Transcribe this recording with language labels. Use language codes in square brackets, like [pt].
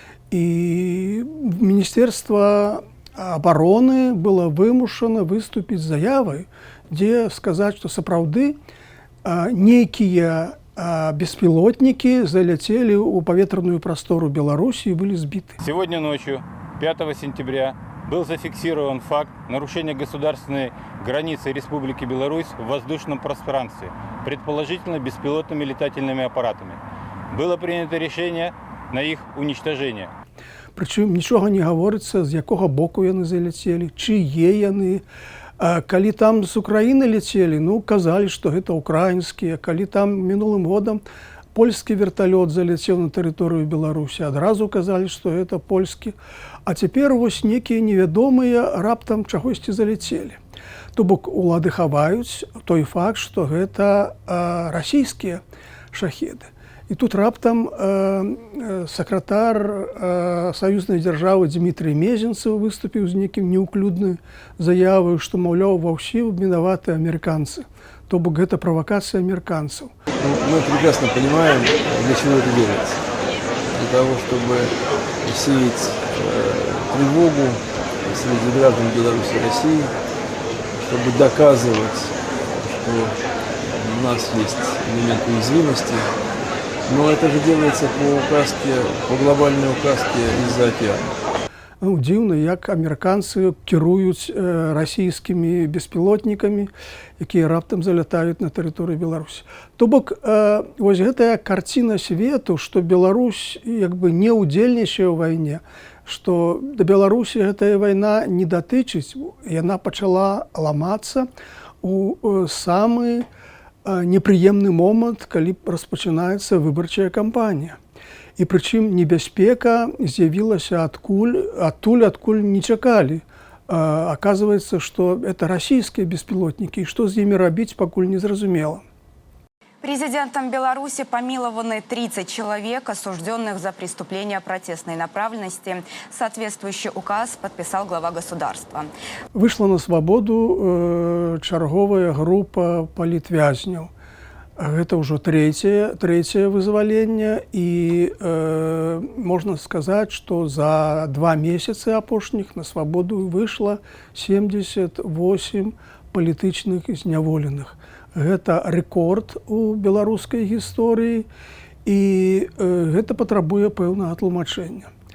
[be] І Міністэрства абароны было вымушана выступіць з заявай, дзе сказаць, што сапраўды нейкія беспілотнікі заляцелі ў паветраную прастору Беларусі і былі збіты. [ru] Сегодня ночью, 5 сентября, был зафиксирован факт нарушения государственной границы Республики Беларусь в воздушном пространстве, предположительно беспилотными летательными аппаратами. Было принято решение на их уничтожение. [be] Прычым нічога не гаворыцца, з якога боку яны заляцелі, чые яны. Калі там з Украіны ляцелі, казалі, што гэта украінскія. Калі там мінулым годам польскі верталёт заляцеў на тэрыторыю Беларусі, адразу казалі, што гэта польскі. А цяпер вось некія невядомыя раптам чагосьці заляцелі. То бок улады хаваюць той факт, што гэта расійскія шахеды. І тут раптам сакратар саюзнай дзяржавы Дмітрый Мезенцев выступіў з некім неўклюднай заявай, што, маўляў, ва ўсім вінаваты амерыканцы. То бок гэта правакацыя амерыканцаў. [ru] Мы прекрасно понимаем, для чего это делается. Для того, чтобы сеять тревогу среди граждан Беларуси и России, чтобы доказывать, что у нас есть элемент уязвимости. Но это же делается по указке, по глобальной указке из-за океана. [be] Дзіўна, як амерыканцы кіруюць расійскімі беспілотнікамі, якія раптам залятаюць на тэрыторыю Беларусі. То бок, вось гэтая карціна свету, што Беларусь не ўдзельнічае ў вайне, што да Беларусі гэтая вайна не датычыць, яна пачала ламацца у самы непрыемны момант, калі распачынаецца выбарчая кампанія. І прычым небяспека з'явілася адкуль не чакалі. [ru] Оказывается, что это российские беспилотники, и что с ними робить, [be] покуль не зразумела. [ru] Президентом Беларуси помилованы 30 человек, осужденных за преступления протестной направленности. Соответствующий указ подписал глава государства. Вышла на свободу [be] чарговая группа палітвязняў. Гэта ўжо трэцяе вызваленне, і можна сказаць, што за 2 месяцы апошніх на свабоду выйшла 78 палітычных зняволеных. Гэта рэкорд у беларускай гісторыі, і гэта патрабуе пэўнага тлумачэння.